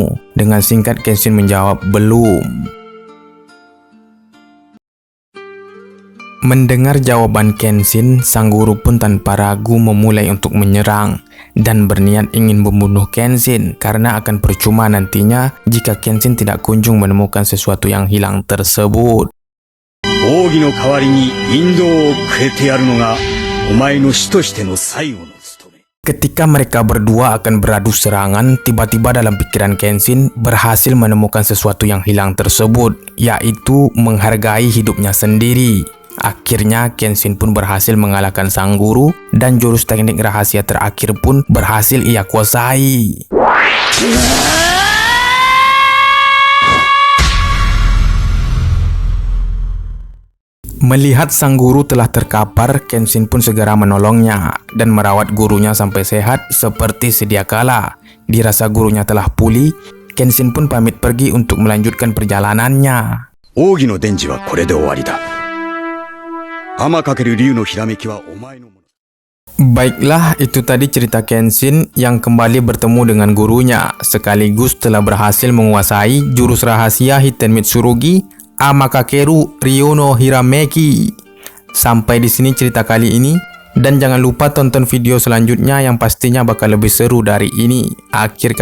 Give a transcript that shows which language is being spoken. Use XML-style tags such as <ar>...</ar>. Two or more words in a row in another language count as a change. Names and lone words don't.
<id>Dengan singkat Kenshin menjawab, belum. Mendengar jawaban Kenshin, sang guru pun tanpa ragu memulai untuk menyerang dan berniat ingin membunuh Kenshin karena akan percuma nantinya jika Kenshin tidak kunjung menemukan sesuatu yang hilang tersebut.</id> <ja>奥義の代わりに引導をくれてやるのがお前の師としての最後の務め。</ja> <id>Ketika mereka berdua akan beradu serangan, tiba-tiba dalam pikiran Kenshin berhasil menemukan sesuatu yang hilang tersebut, yaitu menghargai hidupnya sendiri. Akhirnya Kenshin pun berhasil mengalahkan sang guru dan jurus teknik rahasia terakhir pun berhasil ia kuasai. Melihat sang guru telah terkapar, Kenshin pun segera menolongnya dan merawat gurunya sampai sehat seperti sedia kala. Dirasa gurunya telah pulih, Kenshin pun pamit pergi untuk melanjutkan perjalanannya.</id> <ja>奥義の伝授はこれで終わりだ。天かける竜のひらめきはお前のもの。</ja> <id>Baiklah, itu tadi cerita Kenshin yang kembali bertemu dengan gurunya, sekaligus telah berhasil menguasai jurus rahasia Hiten Mitsurugi Amakakeru Ryu no Hirameki. Sampai di sini cerita kali ini, dan jangan lupa tonton video selanjutnya yang pastinya bakal lebih seru dari ini.</id>